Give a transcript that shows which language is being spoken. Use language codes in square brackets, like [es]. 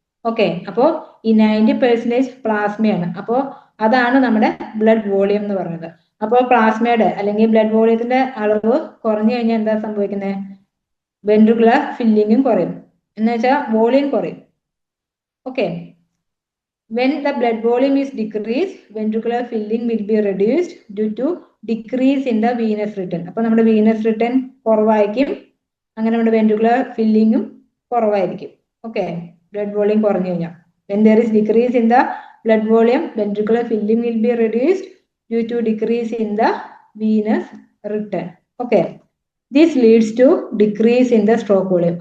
[ml] Okay, അപ്പോൾ ഈ 90% പ്ലാസ്മയാണ്. അപ്പോൾ അതാണ് നമ്മുടെ ബ്ലഡ് വോളിയം എന്ന് പറയുന്നത്. അപ്പോൾ പ്ലാസ്മയുടെ അല്ലെങ്കിൽ ബ്ലഡ് വോളിയത്തിന്റെ അളവ് കുറഞ്ഞു കഴിഞ്ഞാൽ എന്താ സംഭവിക്കുന്നത്? വെൻട്രിക്കുലർ ഫില്ലിങ്ങും കുറയും, എന്ന് വെച്ചാൽ വോളിയം കുറയും. [en] Okay, when the blood volume is decreased, ventricular filling will be reduced due to decrease in the venous return. [ml] അപ്പോൾ നമ്മുടെ venous return കുറവായിരിക്കും, അങ്ങനെ നമ്മുടെ വെൻട്രിക്കുലർ ഫില്ലിങ്ങും കുറവായിരിക്കും. [en] okay, blood volume [ml] കുറഞ്ഞു കഴിഞ്ഞാൽ [en] when there is decrease in the blood volume, ventricular filling will be reduced due to decrease in the venous return. Okay, this leads to decrease in the stroke volume.